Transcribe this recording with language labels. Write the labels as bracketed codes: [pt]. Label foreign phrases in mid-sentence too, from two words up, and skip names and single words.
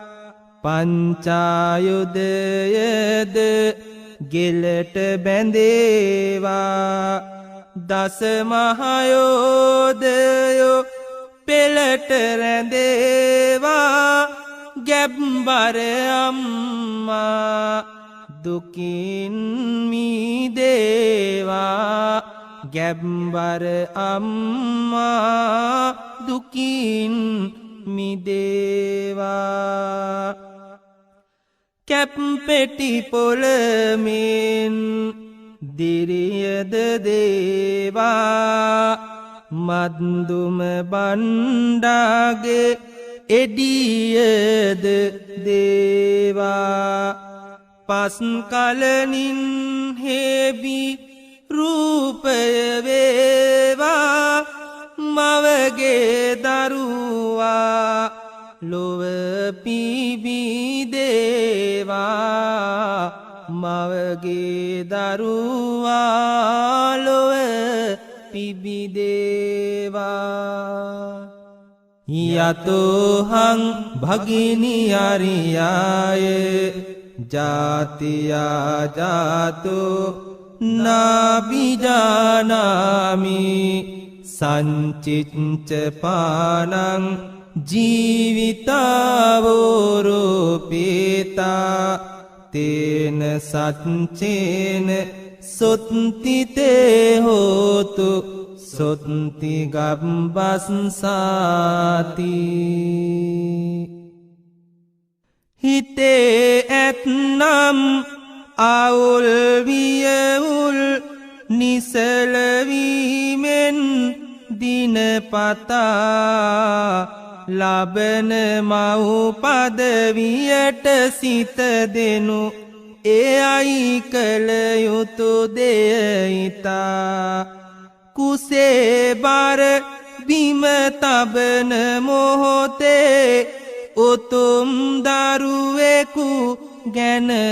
[si] පංචායුධයද ගෙලට බැඳේවා දසමහයෝදයෝ පෙළට රැඳේවා ගැබ්බර අම්මා දුකින් මිදේවා ගැබ්බර අම්මා දුකින් මිදේවා කැප්පෙටි පොළමින් දිරියද දේවා මද්දුම බණ්ඩාගේ එඩියද දේවා පස් කලනින් හේබි රූපය වේවා මවගේ දරුවා ලොව පිබිදේවා මවගේ දරුවා ලොව [pi] පිබිදේවා යතෝහං භගිනියරියාය ජාතියා ජාතෝ නාබිජානාමි සංචිච්ච පානං ජීවිතාවෝරෝපේතා තේන සච්චේන සොත්තිතේ හෝතු සොත්ති ගබ්බස්සාති [si] හිතේ ඇත්නම් අවුල් වියවුල් නිසලවීමෙන් දිනපතා ලබන මව් පදවියට සිත දෙනු එයයි කළ යුතු දෙයිතා කුසේ බර බිම තබන මොහොතේ උතුම් දරුවෙකු ගැන